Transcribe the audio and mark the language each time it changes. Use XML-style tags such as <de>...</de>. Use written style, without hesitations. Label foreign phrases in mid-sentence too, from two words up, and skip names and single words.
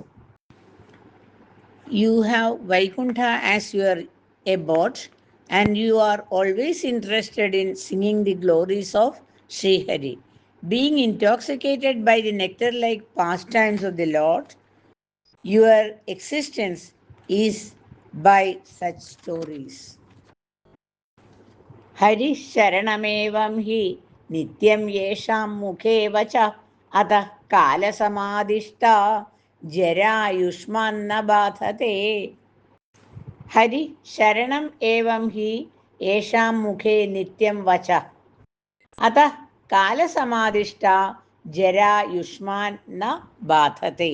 <en>You have Vaikuntha as your abode and you are always interested in singing the glories of Sri Hari. Being intoxicated by the nectar-like pastimes of the Lord, your existence is by such stories.</en> <sa>Hari Sharamevam hi nityam yesham mukhe vacha atah kala samadhishta ജരായുഷ്മാന്ന ബാധത്തെ. ഹരി ശരണം ഏവം ഹി യേഷാം മുഖേ നിത്യം വച അതഃ കാലസമാധിഷ്ഠ ജരായുഷ്മാൻ ന ബാധത്തെ.</sa>